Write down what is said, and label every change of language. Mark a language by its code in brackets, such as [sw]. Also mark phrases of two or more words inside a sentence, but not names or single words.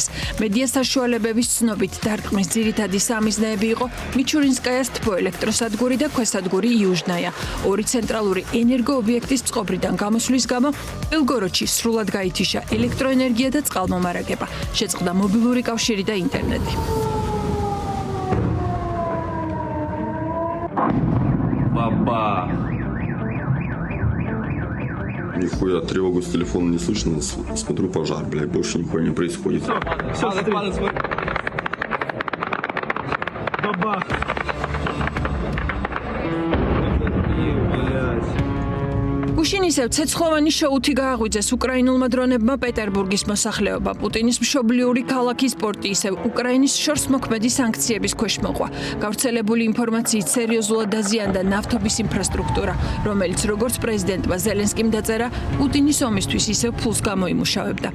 [ka] მედია საშუალებების ცნობით დარტყმის ძირითადი სამიზნეები იყო მიჩურინსკაიას თბოელექტროსადგური და ქვესადგური იუჟნაია. ორი ცენტრალური ენერგოობიექტის წყობრიდან გამოსვლის გამო ბელგოროდში სრულად გაითიშა ელექტროენერგია და წყალმომარაგება. შეწყდა მობილური კავშირი და ინტერნეტი. [ru] Баба. Нихуя, тревогу с телефона не слышно. Смотрю, пожар, блядь, больше нихуя не происходит. Бабах. [ka] გუშინისევ ცეცხლოვანი შოუთი გააღვიძეს უკრაინულმა დრონებმა პეტერბურგის მოსახლეობა. პუტინის მშობლიური ქალაქის პორტი ისევ უკრაინის შორს მოქმედი სანქციების ქვეშ მოყვა. გავრცელებული ინფორმაციით სერიოზულად დაზიანდა ნავთობის ინფრასტრუქტურა, რომელიც როგორც პრეზიდენტმა ზელენსკიმ დაწერა, პუტინის ომისთვის ისევ ფულს გამოიმუშავებდა.